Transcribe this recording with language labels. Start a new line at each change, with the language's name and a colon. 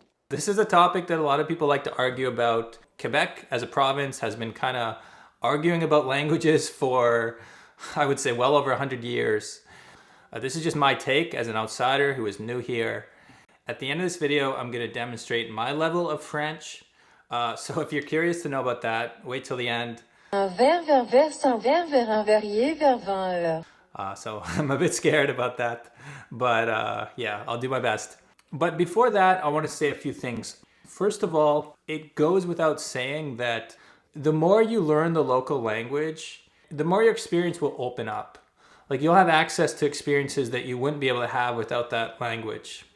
English: This is a topic that a lot of people like to argue about. Quebec as a province has been kind of arguing about languages for, I would say, well over 100 years. This is just my take as an outsider who is new here. At the end of this video, I'm going to demonstrate my level of French. So if you're curious to know about that, wait till the end.
French: Un verre vers verre sans verre vers un verrier vers 20 heures.
English: So I'm a bit scared about that, but yeah, I'll do my best. But before that, I want to say a few things. First of all, it goes without saying that the more you learn the local language, the more your experience will open up. Like you'll have access to experiences that you wouldn't be able to have without that language.